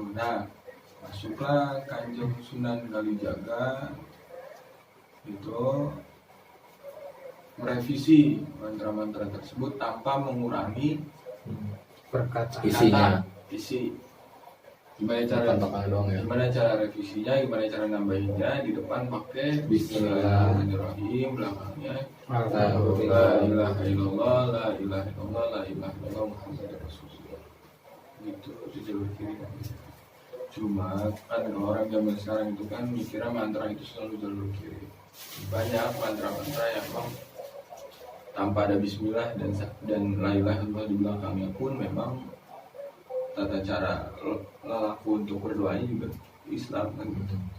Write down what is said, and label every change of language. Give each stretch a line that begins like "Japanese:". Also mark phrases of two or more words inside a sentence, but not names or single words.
Indonesian: Nah masuklah Kanjeng Sunan Kalijaga itu merevisi mantra-mantra tersebut tanpa mengurangi Perkataan. Isinya. isi. Gimana cara Contohnya doang ya. gimana cara revisinya, gimana cara nambahinnya, di depan pakai
Arabic: بسم الله الرحمن الرحيم.
Indonesian: belakangnya Nah,
Arabic: لا إله إلا الله، لا إله إلا الله، لا إله إلا الله محمد رسول الله.
Indonesian: Gitu, itu jalur kiri. Cuma kan kalau orang zaman sekarang itu kan mikirnya mantra itu selalu jalur kiri. Banyak mantra-mantra yang memang tanpa ada bismillah dan
Arabic: لا إله إلا الله
Indonesian: di belakangnya pun memang tata cara lelaku untuk berdoanya juga Islam kan gitu.